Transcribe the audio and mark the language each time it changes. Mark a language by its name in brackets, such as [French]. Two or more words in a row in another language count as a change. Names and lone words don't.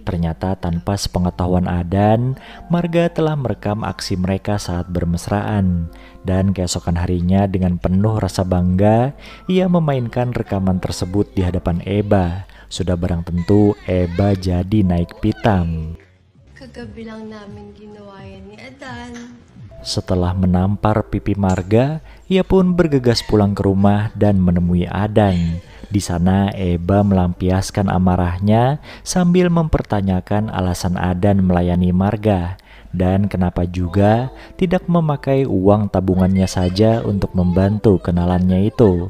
[Indonesian] Ternyata tanpa sepengetahuan Adan, Marga telah merekam aksi mereka saat bermesraan. Dan keesokan harinya dengan penuh rasa bangga, ia memainkan rekaman tersebut di hadapan Eba. Sudah barang tentu Eba jadi naik pitam. [Filipino] Kagabi lang namin ginawa yan ni Adan. [Indonesian] Setelah menampar pipi Marga, ia pun bergegas pulang ke rumah dan menemui Adan. Di sana Eba melampiaskan amarahnya sambil mempertanyakan alasan Adan melayani Marga dan kenapa juga tidak memakai uang tabungannya saja untuk membantu kenalannya itu.